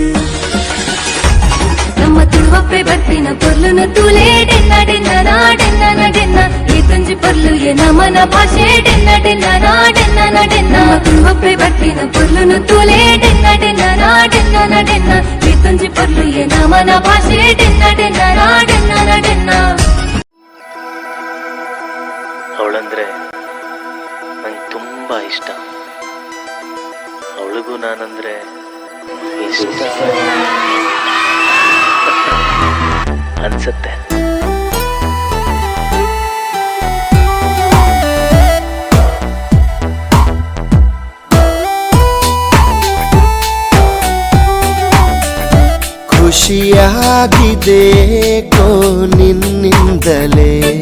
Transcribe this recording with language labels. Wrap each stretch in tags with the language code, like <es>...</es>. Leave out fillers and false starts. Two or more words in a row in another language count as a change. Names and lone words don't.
<tcy>ನಮ್ಮ ತುಳುವಪ್ಪೆ ಬರ್ತಿನ ಪೊರ್ಲುನ ತೂಲೆ ಡೆನ್ನ ಡೆನ್ನ ನಾಡೆನ್ನ ನಡೆನ್ನ ಈ ತುಂಜಿ ಪೊರ್ಲು ಎ ನಮನ ಭಾಷೆ ಡೆನ್ನ ಡೆನ್ನ ನಾಡೆನ್ನ ನಡೆನ್ನ ನಮ್ಮ ತುಳುವಪ್ಪೆ ಬರ್ತಿನ ಪೊರ್ಲುನ ತೂಲೆ ಡೆನ್ನ ಡೆನ್ನ ನಾಡೆನ್ನ ನಡೆನ್ನ ಈ ತುಂಜಿ ಪೊರ್ಲು ಎ ನಮನ ಭಾಷೆ ಡೆನ್ನ ಡೆನ್ನ ನಾಡೆನ್ನ ನಡೆನ್ನ.</tcy> <kn>ಅವಳಂದ್ರೆ ನಂಗೆ ತುಂಬಾ ಇಷ್ಟ, ಅವಳಿಗೂ ನಾನಂದ್ರೆ ಇಷ್ಟ ಅನ್ಸತ್ತೆ. ಖುಷಿಯಾಗಿದೆ ಕೋ ನಿನ್ನಿಂದಲೇ</kn>